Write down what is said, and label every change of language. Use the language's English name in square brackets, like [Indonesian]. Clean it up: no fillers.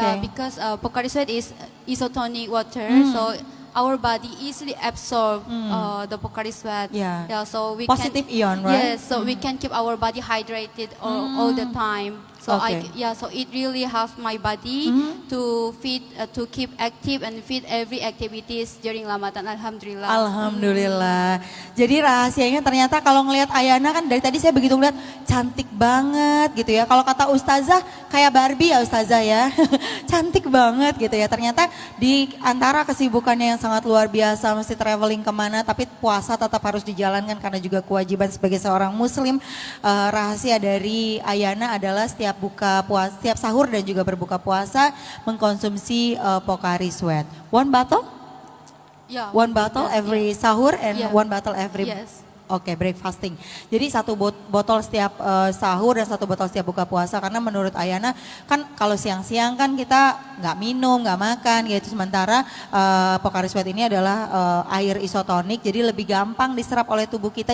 [English] Yeah, because Pocari Sweat is isotonic water, so our body easily absorb the Pocari Sweat. Yeah. So we positive ion, right? Yes, so we can keep our body hydrated all the time. So so it really helps my body to keep active and fit every activities during Ramadan. Alhamdulillah. Alhamdulillah. [Indonesian] Jadi rahasianya ternyata kalau ngelihat Ayana kan dari tadi saya begitu ngeliat cantik banget gitu ya. Kalau kata Ustazah kayak Barbie ya Ustazah ya. Cantik banget gitu ya. Ternyata di antara kesibukannya yang sangat luar biasa, mesti traveling kemana, tapi puasa tetap harus dijalankan karena juga kewajiban sebagai seorang muslim. Rahasia dari Ayana adalah setiap sahur dan juga berbuka puasa mengkonsumsi Pocari Sweat. [English] One bottle? Yeah. One bottle every sahur and one bottle every breakfasting. [Indonesian] Jadi satu botol setiap sahur dan satu botol setiap buka puasa, karena menurut Ayana kan kalau siang-siang kan kita nggak minum, nggak makan gitu. Sementara Pocari Sweat ini adalah air isotonik, jadi lebih gampang diserap oleh tubuh kita.